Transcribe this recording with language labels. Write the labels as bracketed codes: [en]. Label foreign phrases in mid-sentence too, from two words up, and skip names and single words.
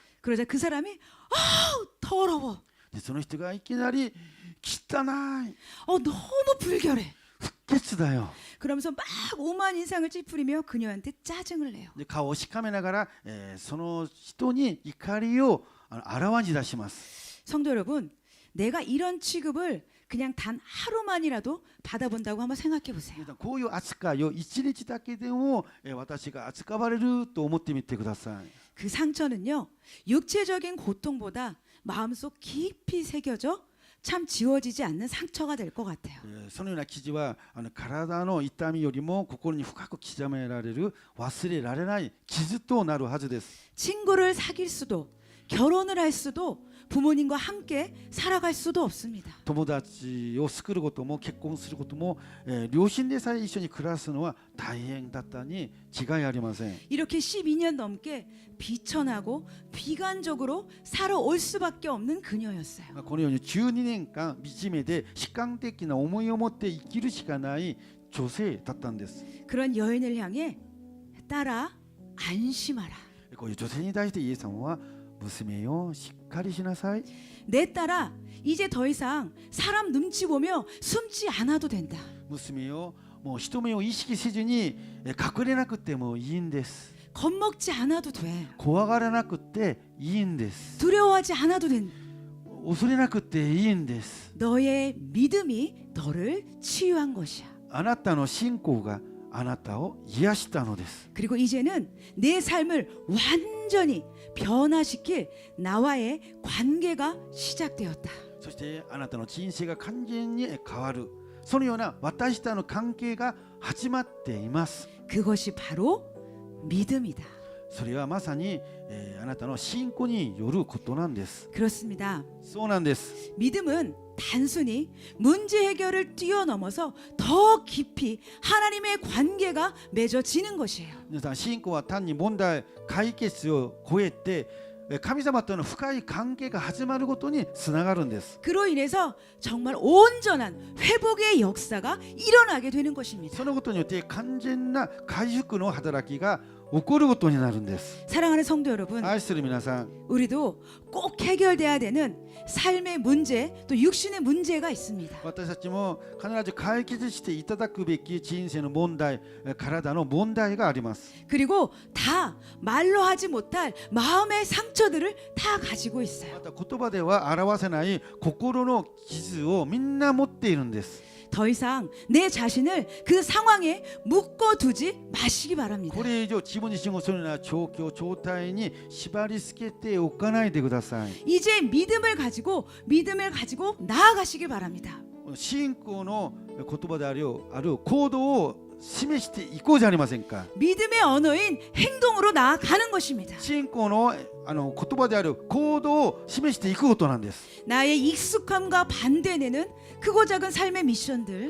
[ko] 그러자 그 사람이 더러워. [ja] でその人がいきなり汚い、 [ko] 너무 불결해. [ja] 不潔だよ。 [ko] 그러면서 막 오만 인상을 찌푸리며 그녀한테 짜증을 내요. [ja] で顔をしかめながら、その人に怒りをあらわに出します。 [ko] 성도 여러분, 내가 이런 취급을 그냥 단 하루만이라도 받아본다고 한번 생각해 보세요. [ja] こういう扱いを一日だけでも、私が扱われると思ってみてください。 [ko] 그 상처는요, 육체적인 고통보다 마음속 깊이 새겨져 참 지워지지 않는 상처가 될 것 같아요. [ja] そのような記事は体の痛みよりも心に深く刻められる忘れられない傷となるはずです。 [ko] 친구를 사귈 수도 결혼을 할 수도 부모님과 함께 살아갈 수도 없습니다. [ja] 友達を作ることも結婚することも、両親でさえ一緒に暮らすのは大変だったに違いありません。 [ko] 이렇게 12년 넘게 비천하고 비관적으로 살아올 수밖에 없는 그녀였어요. [ja] このように12年間惨めで悲観的な思いを持って生きるしかない女性だったんです。 [ko] 그런 여인을 향해 딸아 안심하라. [ja] こういう女性に対してイエス様は娘よしっかりしなさい。 [ko] 내 딸아 이제 더 이상 사람 눈치 보며 숨지 않아도 된다. [ja] 娘よもう人目を意識せずに隠れなくてもいいんです。 [ko] 겁먹지 않아도 돼. [ja] 怖がらなくていいんです。 [ko] 두려워하지 않아도 된다. [ja] 恐れなくていいんです。 [ko] 너의 믿음이 너를 치유한 것이야. [ja] あなたの信仰があなたを癒したのです。 [ko] 그리고 이제는 내 삶을 완전히 변화시킬 나와의 관계가 시작되었다. [ja] そしてあなたの人生が完全に変わる、そのような私との関係が始まっています。 [ko] 그것이 바로 믿음이다. [ja] それはまさに、あなたの信仰によることなんです。 [ko] 그렇습니다. [ja] そうなんです。 [ko] 믿음은 단순히 문제 해결을 뛰어넘어서 더 깊이 하나님의 관계가 맺어지는 것이에요. [ja] 皆さん、信仰は単に問題解決を超えて神様との深い関係が始まることにつながるんです。 [ko] 그로 인해서 정말 온전한 회복의 역사가 일어나게 되는 것입니다. [ja] そのことによって完全な回復の働きが起こることになるんです。 [ko] 사랑하는 성도 여러분, [ja] 愛する皆さん、 [ko] 우리도 꼭 해결돼야 되는 삶의 문제 또 육신의 문제가 있습니다. [ja] 私たちも必ず解決していただくべき人生の問題、体の問題があります。 [ko] 그리고 다 말로 하지 못할 마음의 상처들을 다 가지고 있어요. [ja] また言葉では表せない心の傷をみんな持っているんです。 [ko] 더 이상 내 자신을 그 상황에 묶어두지 마시기 [ja] こ [ko] 바랍니다. [ja] れ以上自分自身をそのような状況状態に縛り付けておかないでください。 [ko] 이제 믿음을 가지고 나아가시길 바랍니다. [ja] 信仰の言葉である行動を示していこうじゃありませんか。 [ko] 믿음의 언어인 행동으로 나아가는 것입니다. [ja] 信仰の言葉である行動を示していくことなんです。 [ko] 나의 익숙함과 반대되는 크고 작은 삶의 미션들,